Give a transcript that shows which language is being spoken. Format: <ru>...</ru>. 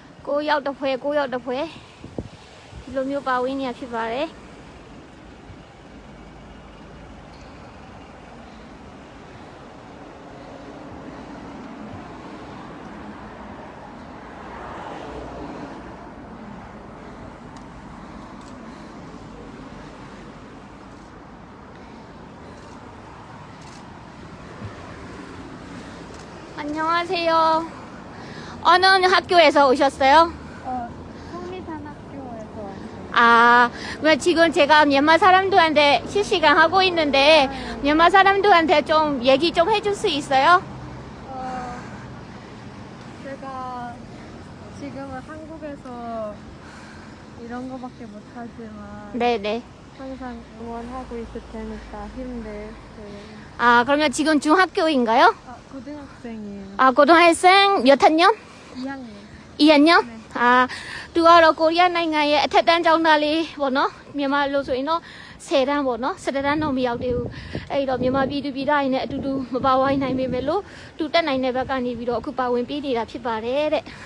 <my>9ယောက်တစ်ဖွဲ့ဒီလိုမျိုးပါဝင်နေရဖြစ်ပါတယ်</my> <ko>안녕하세요. 어느 학교에서 오셨어요? 성리산학교에서. 그럼 지금 제가 미얀마 사람들한테 실시간 하고 있는데 미얀마 사람들한테 좀 얘기 좀 해줄 수 있어요? 제가 지금은 한국에서 이런 거밖에 못하지만 네네. 항상 응원하고 있을 테니까 힘내세요. 그러면 지금 중학교인가요? 고등학생이에요. 고등학생 몇 학년? 2학년. 2학년? 네.</ko> <my>သူကတော့ကိုရီးယားနိုင်ငံရဲ့အထက်တန်းကျောင်းသားလေးပေါ့နော်မြန်မာလို့ဆိုရင်တော့10တန်းပေါ့နော်17တန်းတော့မရောက်သေးဘူးအဲ့တော့မြန်မာပြည်သူပြည်သားတွေနဲ့အတူတူမပါဝိုင်းနိုင်ပေမဲ့လို့သူတက်နိုင်တဲ့ဘက်ကနေပြီးတော့အခုပါဝင်ပေးနေတာဖြစ်ပါတယ်တဲ့</my>